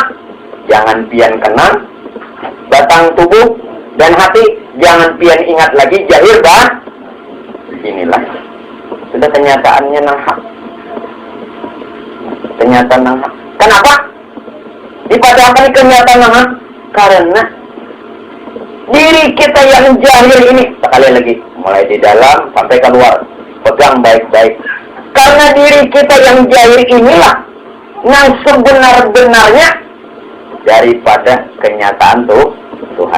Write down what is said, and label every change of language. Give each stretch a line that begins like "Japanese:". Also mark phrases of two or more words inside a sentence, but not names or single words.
Banjar: Jangan pian kenal batang tubuh dan hati, jangan pian ingat lagi jahil dan inilah sudah kenyataannya nang hak. Kenyataan nang hak. Kenapa? Dipadahkan kenyataan nang hak?
Indonesian: Karena diri kita yang jahil ini, sekali lagi, mulai di dalam sampai keluar, pegang baik-baik. Karena diri kita yang jahil inilah yang sebenar-benarnya daripada kenyataan Tuhan.